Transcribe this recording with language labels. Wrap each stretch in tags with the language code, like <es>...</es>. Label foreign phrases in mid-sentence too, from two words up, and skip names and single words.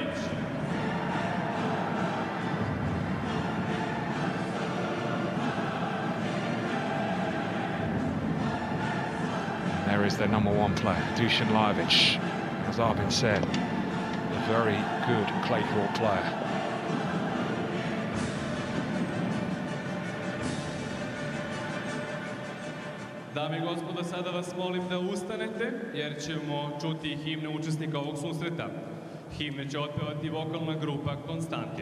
<en>There is their #1 player, Dusan Lajovic, as Arvin said, a very good clay court player.</en> <sr>Dame i gospodo, sada vas molim da ustanete, jer ćemo čuti himne učesnika ovog susreta. Himne će otpevati vokalna grupa Konstantin.</sr>